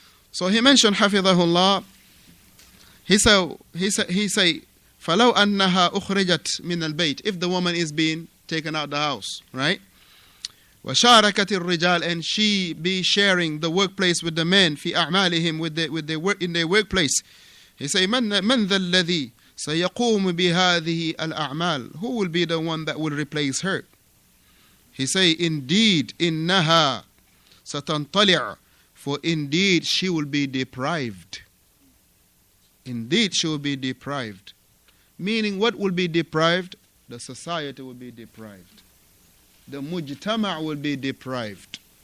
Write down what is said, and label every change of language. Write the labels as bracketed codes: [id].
[en] So he mentioned, hafidhahullah, he say, [ar] فَلَوْ أَنَّهَا أُخْرِجَتْ مِنَ الْبَيْتِ. [en] If the woman is being taken out the house, right? [ar] وَشَارَكَتِ الرِّجَالِ, [en] and she be sharing the workplace with the men, [ar] فِي أَعْمَالِهِمْ, [en] with their work, in their workplace. He say, [ar] مَنْ ذَا الَّذِي سَيَقُومُ بِهَذِهِ الْأَعْمَالِ. [en] Who will be the one that will replace her? He say, indeed, [ar] إِنَّهَا سَتَنْطَلِعُ, [en] for indeed she will be deprived. Indeed she will be deprived. Meaning, what will be deprived? The society will be deprived. The mujtama' will be deprived.